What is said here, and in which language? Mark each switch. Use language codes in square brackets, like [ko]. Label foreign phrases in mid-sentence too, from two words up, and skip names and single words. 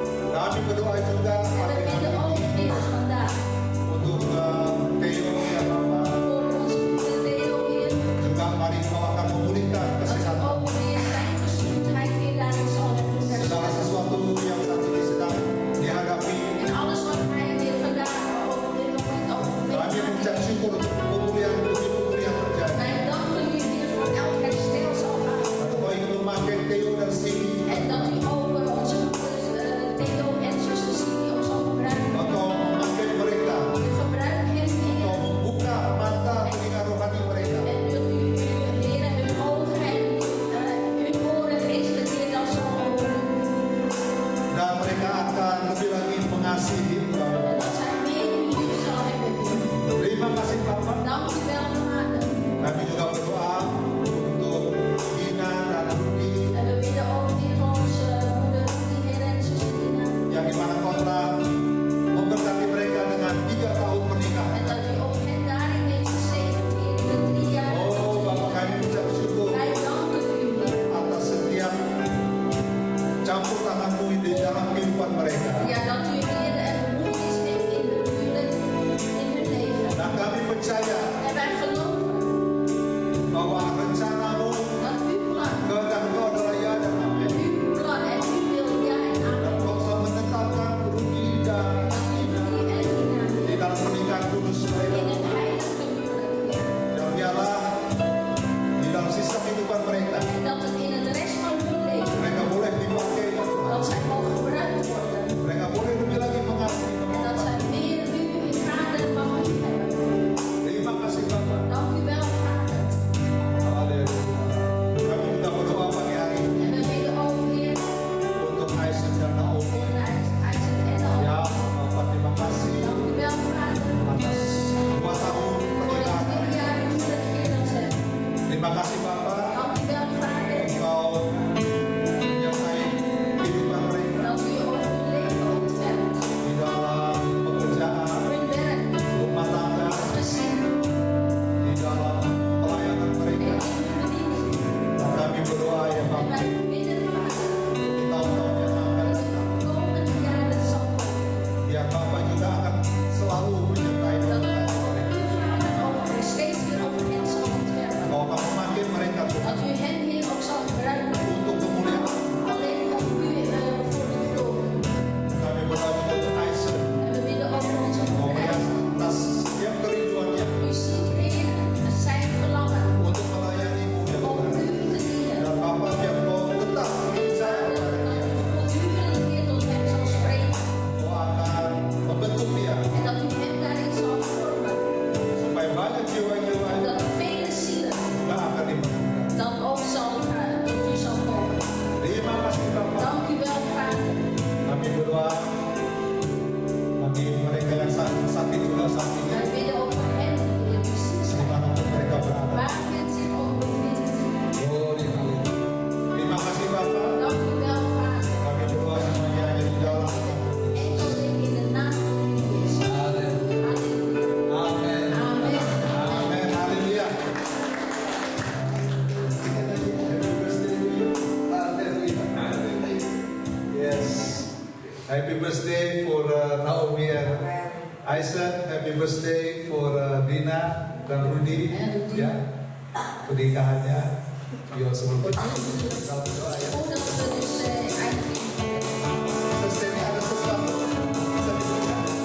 [id] Kami berdoa juga [nl] En we [id] pagi [nl] bidden [id] hari [nl] ook [id] ini [nl] weer vandaag [id] untuk Theo ya Bapak. [nl] voor onze broeder Theo weer. [id] Juga mari Kau akan memulihkan [nl] Dat u [id] kesehatan. [nl] ook weer zijn gezondheid weer daarin zal hebben [id] Segala [nl] herstellen. [id] sesuatu yang saat ini sedang dihadapi. [nl] En alles wat hij weer vandaag op dit moment ook [id] Kami mengucap [nl] mee. [id] syukur untuk pemulihan terjadi. [nl] Wij danken u weer voor elk herstel zal gaan. [id] Kau ingin memakai Theo dan Cindy. [nl] En dat u ook onze broeders Theo en zuster Cindy ook zal gebruiken. [id] Kau memakai mereka. [nl] U gebruikt hen [id] Kau [nl] Heer. [id] membuka mata telinga rohani mereka. [nl] En dat u Heer hun ogen en hun oren geestelijk weer dan zal openen. [id] Dan mereka akan lebih lagi mengasihi Engkau. [nl] En dat zij meer uw lief zal hebben Heer. [id] Terima kasih Bapak. [nl] Dank u wel Vader. [id] Kami juga berdoa untuk Dina dan Rudi [nl] En we bidden ook weer voor onze broeder Rudy Heer en zuster Dina. [id] yang dimana Kau telah memberkati mereka dengan 3 tahun [nl] En [id] pernikahan. [nl] dat u ook hen daarin heeft gezegend Heer in de 3 jaar. [id] Oh Bapak, kami ucap syukur [nl] Wij danken u Heer. [id] atas setiap campur tangan-Mu di dalam kehidupan mereka. [nl] Ja, dat u Heer en bemoeid is in hun huwelijk, in hun leven. [id] Dan kami percaya [nl] En wij geloven [id] bahwa rencana-Mu, [nl] dat uw plan, [id] kehendak Kau adalah ya dan amin. [nl] uw plan en uw wil ja en [id] Dan [nl] amen. [id] Kau telah menetapkan Rudi dan [nl] Dat u Rudy en Dina [id] di dalam pernikahan kudus [nl] in [id] mereka. [nl] een heilige huwelijk Heer. [id] Dan biarlah di dalam sisa kehidupan mereka, [nl] En dat het in het rest van hun leven, [id] mereka boleh dipakai, ya Tuhan. [nl] dat zij mogen gebruikt worden. [id] Mereka boleh lebih lagi mengasihi [nl] En dat zij meer u, uw vader, mag liefhebben. [id] Terima kasih Bapak. [nl] Dank u wel, Vader. [id] Haleluya. Kami juga berdoa pagi hari ini [nl] En we bidden ook Heer [id] untuk Aisyah dan Naomi. [nl] voor de Isaac en de [id] Ya Alma. Bapak, terima kasih [nl] Dank u wel, Vader, [id] atas 2 tahun [nl] voor de [id] pernikahan. [nl] 3 jaar huwelijk Heer dat ze hebben. [id] Terima kasih Bapak. [nl] Dank u wel, Vader, [id] Engkau menyertai kehidupan mereka [nl] dat u over hun leven ontfermt. [id] di dalam pekerjaan, [nl] Hun werk, [id] rumah tangga, [nl] gezin [id] di dalam pelayanan [nl] en [id] mereka. [nl] in hun bediening. [id] Dan kami berdoa ya [nl] En [id] Bapak, [nl] wij bidden, Vader, [id] di tahun-tahun yang akan [nl] dat [id] datang. [nl] de komende jaren zal komen. [id] Biar Bapak juga akan selalu menyertai [nl] Dat [id] dan [nl] uw [id] memberkati mereka. [nl] Vader over steeds weer over hen zal ontfermen. [id] Kau akan memakai mereka Tuhan [nl] Dat u hen Heer ook zal gebruiken. [id] untuk kemuliaan. [nl] Alleen om u voor de glorie. [id] Kami berdoa juga untuk Aisyah. [nl] En we bidden ook voor onze [id] Kau [nl] broeder [id] melihat Isaac. atas setiap kerinduannya [nl] U ziet Heer zijn verlangen [id] untuk melayani-Mu ya [nl] om [id] Tuhan. [nl] u te dienen. [id] Dan Bapak biar Kau tetap percaya [nl] Dat [id] kepada dia. [nl] u voortdurend Heer tot hem zal spreken. [id] Kau akan membentuk dia [nl] En dat u hem daarin zal vormen. [id] supaya banyak jiwa-jiwa [nl] Dat vele zielen [id] juga akan dibentukkan. [nl] dan ook tot u zal komen. [id] Terima kasih Bapak. [nl] Dank u wel, Vader. [id] Kami berdoa bagi mereka yang sakit juga saat ini, [nl] En we bidden ook voor hen, Heer, die ziek zijn. [id] dimanapun mereka berada. [nl] Waar men zich ook bevindt. [id] Glory, haleluya. Terima kasih Bapak. [nl] Dank u wel, Vader. [id] Kami berdoa semuanya hanya di dalam nama Tuhan. [nl] Enkel in de naam van Jezus. [id] Haleluya. [nl] Halleluja. [id] Amin. [nl] Amen. [id] Amin. Haleluya. [en] Happy birthday to you. [id] Haleluya. Yes. [en] Happy birthday for Naomi and Isaac. Happy birthday for Dina dan Rudy. [id] Ya, pernikahannya. Yo, sebelum kita berdoa ya. [nl] Voordat we dus eindigen. [id] Selesai ini ada sesuatu. Bisa diberikan.